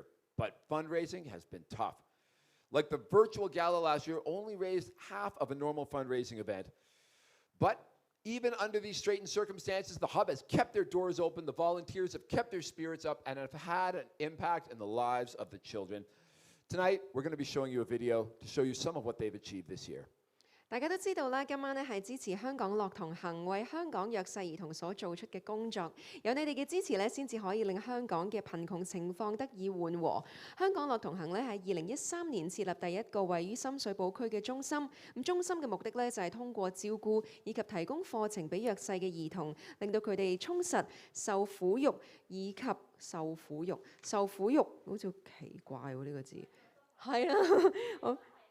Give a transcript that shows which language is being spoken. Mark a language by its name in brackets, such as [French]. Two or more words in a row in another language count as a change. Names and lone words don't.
[English] But fundraising has been tough. Like the virtual gala last year only raised half of a normal fundraising event. But even under these straitened circumstances, the Hub has kept their doors open, the volunteers have kept their spirits up, and have had an impact in the lives of the children. Tonight, we're going to be showing you a video to show you some of what they've achieved this year. [Cantonese] 大家都知道啦，今晚咧係支持香港樂童行為香港弱勢兒童所做出嘅工作，有你哋嘅支持咧，先至可以令香港嘅貧窮情況得以緩和。香港樂童行咧喺2013年設立第一個位於深水埗區嘅中心，咁中心嘅目的咧就係通過照顧以及提供課程俾弱勢嘅兒童，令到佢哋充實受撫育以及受撫育，好似好奇怪喎呢個字，係啊，好。